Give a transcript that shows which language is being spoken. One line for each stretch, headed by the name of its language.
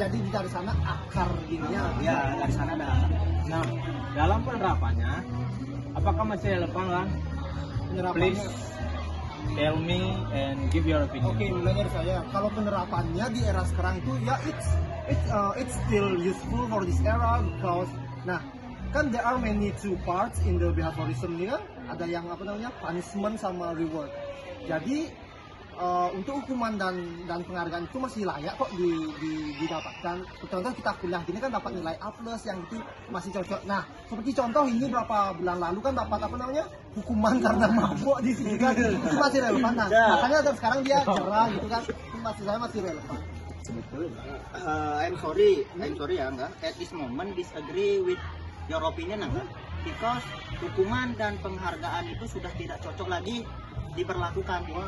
Indonesian: Jadi dari sana akar gininya. Ya, dari sana ada. Nah, dalam penerapannya, apakah masih relevan kan?
English: Please tell me and give your opinion.
Indonesian: Oke, mulai dari saya. Kalau penerapannya di era sekarang itu ya
English: it's still useful for this era because kan there are many two parts in the behaviorism ini kan.
Indonesian: Ada yang punishment sama reward. Jadi untuk hukuman dan penghargaan itu masih layak kok didapatkan. Contoh kita kuliah gini kan dapat nilai A+ yang itu masih cocok. Nah, seperti contoh ini berapa bulan lalu kan dapat hukuman karena mabuk di sini kan. Itu masih relevan. Nah, makanya dari sekarang dia cerah gitu kan. Itu masih relevan.
English: I'm sorry ya, enggak. At this moment disagree with your opinion, enggak.
Indonesian: Because hukuman dan penghargaan itu sudah tidak cocok lagi diberlakukan.